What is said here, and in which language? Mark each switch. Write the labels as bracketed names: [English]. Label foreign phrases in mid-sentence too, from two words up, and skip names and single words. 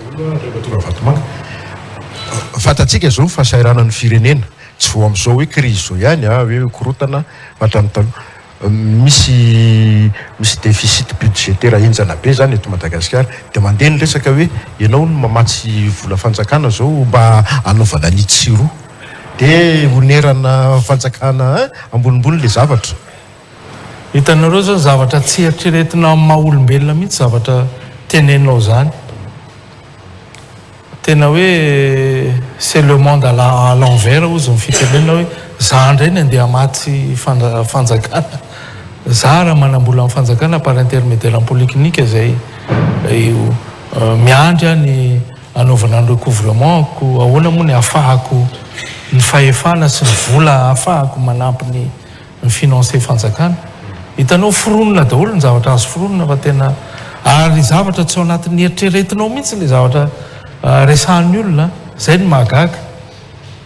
[Malagasy] fantatsika zao fahasairana ny firenena tsy vo amin'izao hoe crise zao ihany hoe korotana misy [French] déficit budgétaire [Malagasy] enjana be zany eto Madagasikara dia mandeha ny resaka hoe ianao no mamatsy vola fanjakana zao mba anaovana ny tsiro dia onerana fanjakana ambonimbony le zavatra hitanareo zao zavatra tsy eritreretina amin'ny maha olombelona mihitsy zavatra tenenao zany tena hoe [French] c'est le monde à l'envers [Malagasy] ozy ny fitenena hoe za ndray ny andeha matsy fanjakana za raha manambola amin'ny fanjakana [French] par intermédiaire en polyclinique [Malagasy] zay miandry ny anaovana ny recouvrement-ko ahoana moa ny ahafahako ny fahefana sy ny vola ahafahako manampy ny financer fanjakana hitanao foronona daholo ny zavatra azo foronona fa tena ary zavatra tsy ao anatin'ny eritreretinao mihitsy le zavatra resahan'ny olona zay ny mahagaga